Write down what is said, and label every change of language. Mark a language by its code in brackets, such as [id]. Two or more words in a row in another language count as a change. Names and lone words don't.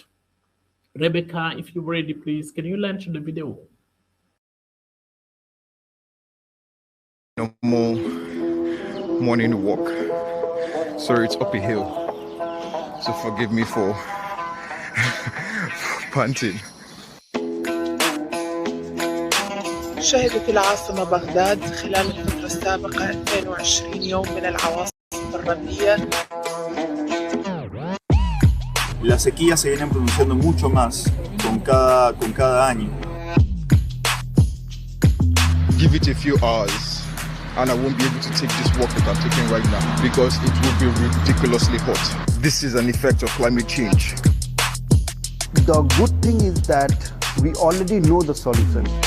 [en] Rebecca, if you're ready, please, can you launch the video? Normal morning walk. Sorry, it's up a hill, so forgive me for panting. [ar] شهدت العاصمة بغداد خلال الفترة السابقة 22 يوم من العواصف الرملية. [es] Las sequías se vienen pronunciando mucho más con cada año. [en] Give it a few hours and I won't be able to take this walk that I'm taking right now because it will be ridiculously hot. This is an effect of climate change. The good thing is that we already know the solution.